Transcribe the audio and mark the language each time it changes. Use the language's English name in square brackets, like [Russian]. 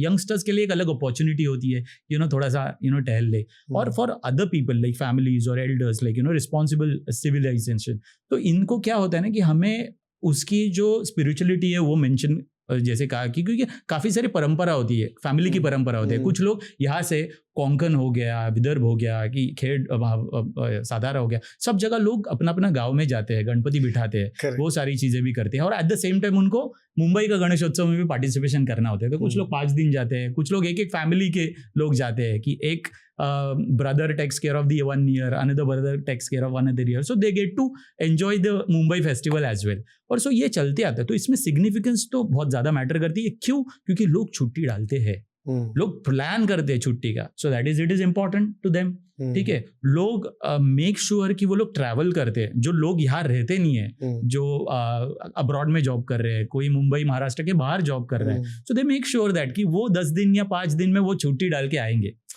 [Hindi] Youngsters के लिए एक अलग अपॉर्चुनिटी होती है, थोड़ा सा टहल ले, और [English] for other people like families [Hindi] और एल्डर्स लाइक रिस्पॉन्सिबल सिविलाइजेशन, तो इनको क्या होता है ना कि हमें उसकी जो स्पिरिचुअलिटी है वो मेंशन, जैसे कहा कि क्योंकि काफ़ी सारी परंपरा होती है, फैमिली की परंपरा होती है। कुछ लोग यहाँ से कोंकण हो गया, विदर्भ हो गया, कि खेड़ साधारा हो गया, सब जगह लोग अपना अपना गांव में जाते हैं, गणपति बिठाते हैं, वो सारी चीज़ें भी करते हैं, और एट द सेम टाइम उनको मुंबई का गणेशोत्सव में भी पार्टिसिपेशन करना होता है। तो कुछ लोग 5 दिन जाते हैं, कुछ लोग एक फैमिली के लोग जाते हैं, कि एक [English] brother takes care of the 1 year, another brother takes care of another year, so they get to enjoy the Mumbai festival as well, [Hindi] और सो ये चलते आता है। तो इसमें सिग्निफिकेंस तो बहुत ज़्यादा मैटर करती है। क्यों? क्योंकि लोग छुट्टी डालते हैं, लोग प्लान करते हैं छुट्टी का, [English] So that is, it is important to them. [Hindi] ठीक है, लोग मेक श्योर कि वो लोग ट्रैवल करते हैं, जो लोग यहाँ रहते नहीं है, जो अब्रॉड में जॉब कर रहे हैं, कोई मुंबई महाराष्ट्र के बाहर जॉब कर रहे हैं, [English] so they make sure that [Hindi] कि वो 10 दिन या 5 दिन में वो छुट्टी डाल के आएंगे।